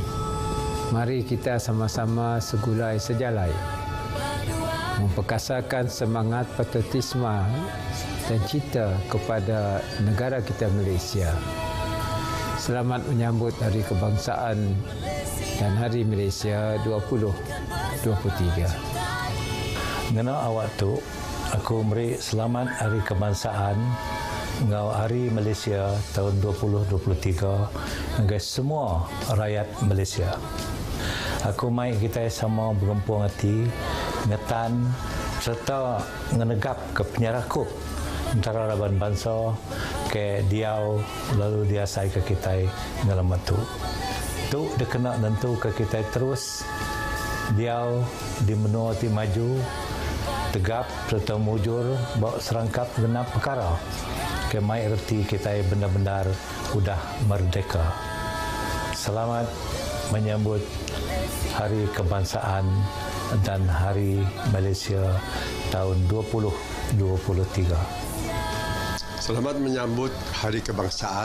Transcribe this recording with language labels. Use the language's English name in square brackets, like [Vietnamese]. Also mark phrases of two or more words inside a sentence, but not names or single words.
[Malay] Mari kita sama-sama segulai sejalai memperkasakan semangat patriotisme dan cinta kepada negara kita Malaysia. Selamat menyambut Hari Kebangsaan dan Hari Malaysia 2023. [Iban] Ngena awak tu, aku beri selamat Hari Kebangsaan ngau Hari Malaysia tahun 2023 [Malay] dengan semua rakyat Malaysia. [Iban] Aku mai kita sama berempung hati, ngetan serta ngenegap ke penyerakup antara laban bangsa ke diau lalu dia sai ke kita ngalamat tu. Tu dia kena nentu ke kita terus diau di menua ti maju tegap serta mujur bawa serangkap genap perkara ke mai erti kita benar-benar sudah merdeka. [Malay] Selamat menyambut Hari Kebangsaan dan Hari Malaysia tahun 2023. Selamat menyambut Hari Kebangsaan.